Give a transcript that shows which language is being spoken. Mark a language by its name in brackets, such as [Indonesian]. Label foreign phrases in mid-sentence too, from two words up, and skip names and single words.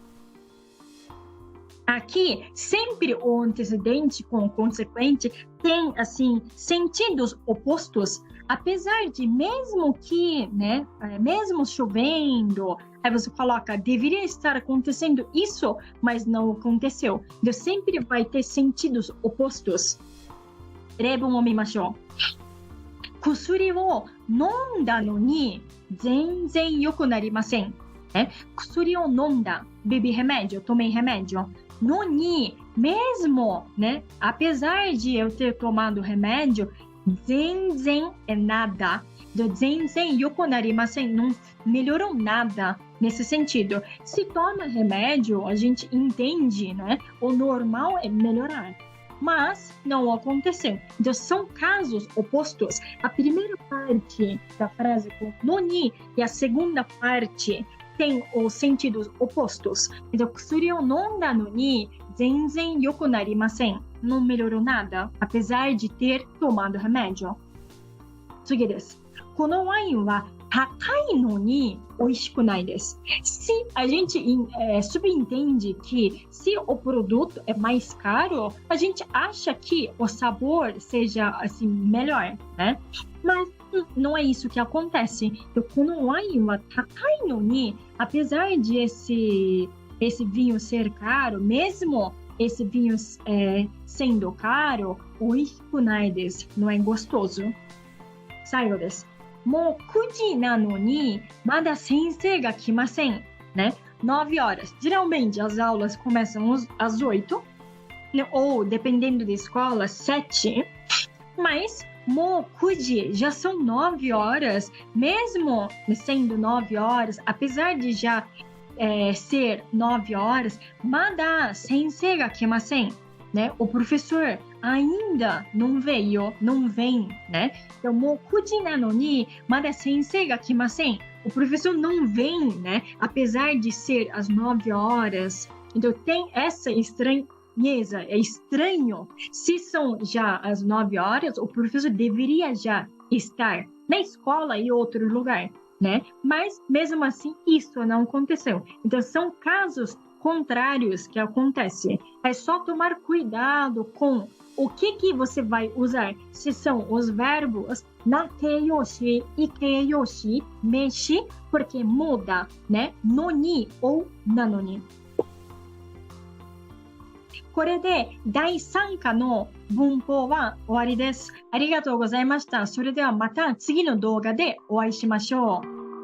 [Portuguese] Aqui, sempre o antecedente com o consequente tem, assim, sentidos opostos. Apesar de, mesmo que, né, mesmo chovendo, aí você coloca, deveria estar acontecendo isso, mas não aconteceu. Então, sempre vai ter sentidos opostos. [Japanese] 例文を見ましょう。薬を飲んだのに全然良くなりません。né? 薬を飲んだ、 [Portuguese] bebi remédio, tomei remédio. [Japanese] のに, [Portuguese] mesmo, né? Apesar de eu ter tomado remédio, 全然 é nada. [Japanese] Do 全然良くなりません, [Portuguese] não melhorou nada nesse sentido. Se toma remédio, a gente entende, né? O normal é melhorar. Mas não aconteceu. Então, são casos opostos. A primeira parte da frase com [Japanese] のに [Portuguese] e a segunda parte tem os sentidos opostos. Então, [Japanese] 薬を飲んだのに全然良くなりません. [Portuguese] Não melhorou nada, apesar de ter tomado remédio. [Japanese] 次です。このワインは高いのに美味しくないです. [Portuguese] Se a gente subentende que se o produto é mais caro, a gente acha que o sabor seja assim melhor, né? Mas não é isso que acontece. Então, [Japanese] このワインは高いのに, [Portuguese] apesar de esse vinho ser caro, mesmo esse vinho sendo caro, [Japanese] 美味しくないです. [Portuguese] Não é gostoso. [Japanese] 最後です。もう9時なのにまだ先生が来ません, [Portuguese] né? 9 horas. Geralmente as aulas começam às 8, né? Ou dependendo da escola, 7. [Japanese] Mas もう9時, [Portuguese] já são 9 horas, mesmo sendo 9 horas, apesar de já ser 9 horas, [Japanese] まだ先生が来ません, [Portuguese] né? O professor ainda não veio, não vem, né? Então, [Japanese] もう9時なのにまだ先生が来ません. [Portuguese] O professor não vem, né? Apesar de ser às 9 horas. Então, tem essa estranheza, é estranho. Se são já às 9 horas, o professor deveria já estar na escola e outro lugar, né? Mas, mesmo assim, isso não aconteceu. Então, são casos contrários que acontecem. É só tomar cuidado com o que você vai usar. Se são os verbos nateyoshi, ikeyoshi, meshi, porque muda, né? Noni ou nanoni. [Japanese] これで第3課の文法は終わりです。ありがとうございました。それではまた次の動画でお会いしましょう。